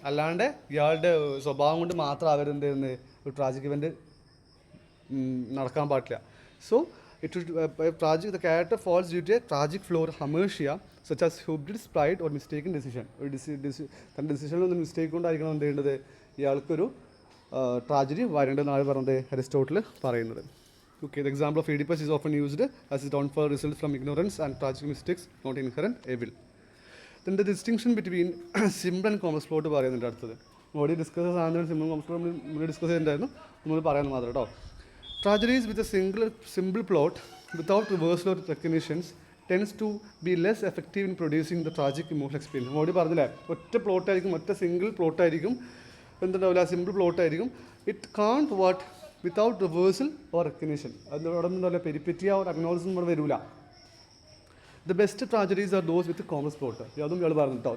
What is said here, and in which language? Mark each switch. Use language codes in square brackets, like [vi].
[ml] അല്ലാണ്ട് ഇയാളുടെ സ്വഭാവം കൊണ്ട് മാത്രം അവരെന്ത് ചെയ്യുന്നത് ഒരു ട്രാജിക് ഇവൻറ്റ് നടക്കാൻ പാടില്ല. [en] So it should the character falls due to a tragic flaw or hamartia such as hubris, pride or mistaken decision. [ml] തൻ്റെ ഡിസിഷനിലൊന്നും മിസ്റ്റേക്ക് കൊണ്ടായിരിക്കണം എന്ത് ചെയ്യേണ്ടത് ഇയാൾക്കൊരു ട്രാജഡി വരേണ്ടതെന്നാണ് പറഞ്ഞത് അരിസ്റ്റോട്ടിൽ പറയുന്നത്. [en] Okay, the example of Oedipus is often used as his downfall results from ignorance and tragic mistakes, not inherent evil. Then the distinction between simple and complex plot [ml] പറയുന്നുണ്ട് അടുത്തത്. Already discuss സാധനം simple complex plot നമ്മൾ discuss ചെയ്തിട്ടുണ്ടായിരുന്നു, നമ്മൾ പറയാൻ മാത്രം കേട്ടോ. [en] Tragedies with a simple plot without reversal or recognitions tends to be less effective in producing the tragic emotional experience. [ml] Already പറഞ്ഞില്ലേ, ഒറ്റ പ്ലോട്ടായിരിക്കും, ഒറ്റ single പ്ലോട്ടായിരിക്കും, എന്തുണ്ടാവില്ല, simple പ്ലോട്ടായിരിക്കും. [en] It can't what without reversal or recognition. [ml] അതിനോടെ ഒന്നും പെരിപ്പറ്റിയ or acknowledgement ഇവിടെ വരില്ല. [en] The best tragedies are those with complex plot. [ml] അതും ഇയാൾ പറഞ്ഞു കേട്ടോ.